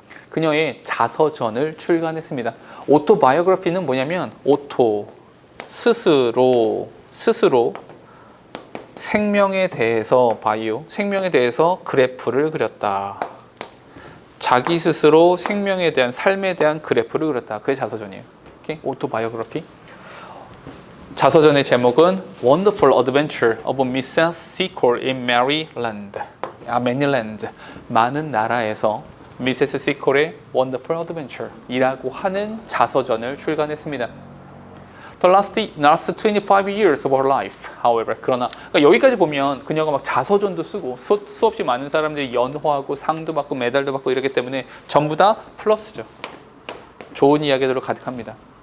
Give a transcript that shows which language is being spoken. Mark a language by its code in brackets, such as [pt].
[ko] 그녀의 자서전을 출간했습니다. autobiography는 뭐냐면 스스로 생명에 대해서 생명에 대해서 그래프를 그렸다. 자기 스스로 생명에 대한 삶에 대한 그래프를 그렸다. 그게 자서전이에요. 오케이? autobiography. 자서전의 제목은 Wonderful Adventure of Mrs. [en] Secord in Maryland. Maryland. [ko] 많은 나라에서 미세스 시콜의 Wonderful Adventure 이라고 하는 자서전을 출간했습니다. [en] The last 25 years of her life, however. [ko] 그러나 그러니까 여기까지 보면 그녀가 막 자서전도 쓰고 수없이 많은 사람들이 연호하고 상도 받고 메달도 받고 이러기 때문에 전부 다 플러스죠. 좋은 이야기들로 가득합니다.